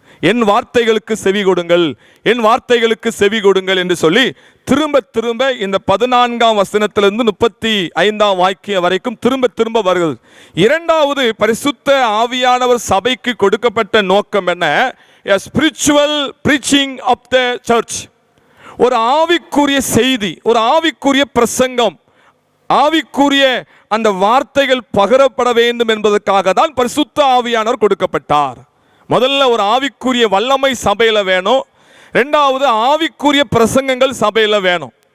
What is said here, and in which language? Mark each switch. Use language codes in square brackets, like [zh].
[ta] என் வார்த்தைகளுக்கு செவி கொடுங்கள், என் வார்த்தைகளுக்கு செவி கொடுங்கள் என்று சொல்லி திரும்ப திரும்ப இந்த 14ஆம் வசனத்திலிருந்து 35ஆம் வாக்கியம் வரைக்கும் திரும்ப வருகிறது. இரண்டாவது, பரிசுத்த ஆவியானவர் சபைக்கு கொடுக்கப்பட்ட நோக்கம் என்ன? [en] A spiritual preaching of the church. [ta] ஒரு ஆவிக்குரிய செய்தி, ஒரு ஆவிக்குரிய பிரசங்கம், ஆவிக்குரிய அந்த வார்த்தைகள் பகிரப்பட வேண்டும் என்பதற்காக தான் பரிசுத்த ஆவியானவர் கொடுக்கப்பட்டார். முதல்ல ஒரு ஆவிக்குரிய வல்லமை சபையில வேணும். இரண்டாவது, ஆவிக்குரிய பிரசங்கங்கள் சபையில வேணும்.